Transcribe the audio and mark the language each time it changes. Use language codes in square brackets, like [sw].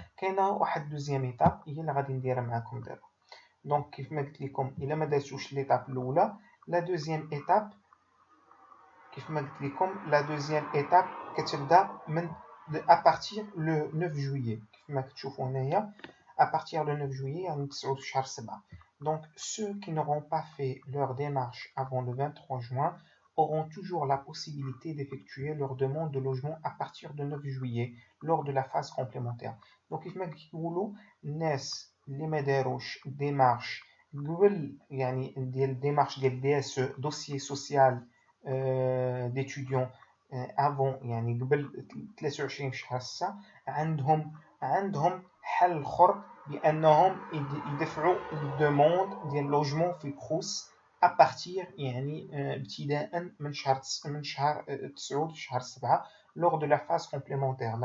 [ar] كاينه واحد دوزيام ايتاب هي اللي غادي نديرها معاكم دابا. دونك كيف ما قلت لكم الا ما درتوش ليتاب الاولى، لا دوزيام ايتاب كيف ما قلت لكم لا دوزيام ايتاب كتبدا من ابارتير لو 9 جويي. كيف ما كتشوفوا هنايا ابارتير لو 9 جويي يعني 9 شهر 7. [fr] Donc ceux qui n'auront pas fait leur démarche avant le 23 juin auront toujours la possibilité d'effectuer leur demande de logement à partir du 9 juillet lors de la phase complémentaire. [ar] Donc كيف ما كيقولوا الناس اللي ما داروش ديمارش قبل يعني ديال ديمارش ديال دي اس دوسيي سوسيال [fr] d'étudiants avant [ar] يعني قبل 23 شهر 6 عندهم حل اخر بانهم يدفعوا الدوموند ديال لوجمون في الكروس ابارتير يعني ابتداء من شهر 9 شهر 7 [fr] lors de la phase complémentaire.